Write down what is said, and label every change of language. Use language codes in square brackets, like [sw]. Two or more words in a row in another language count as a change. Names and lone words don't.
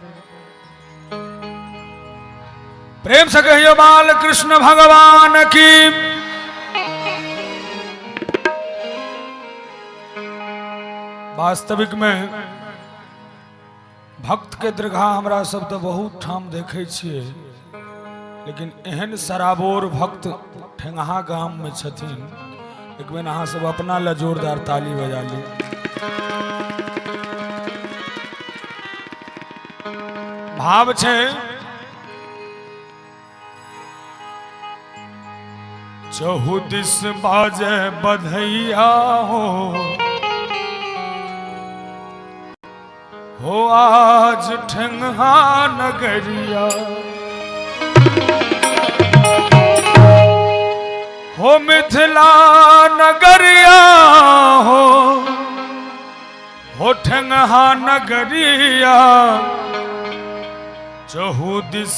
[mai] प्रेम से कहियो बाल कृष्ण भगवान की। वास्तविक में भक्त के दीर्घा हमरा सब तो बहुत ठाम देखे छिए, लेकिन एहन सराबोर भक्त ठेंगहा गाम में छथिन। एक बेर अहाँ सब अपना ला जोरदार ताली बजा ली। भाव छे चहुदिस बाजे बधैया हो आज ठंगा नगरिया हो मिथिला नगरिया हो ठंगा नगरिया चहुदिस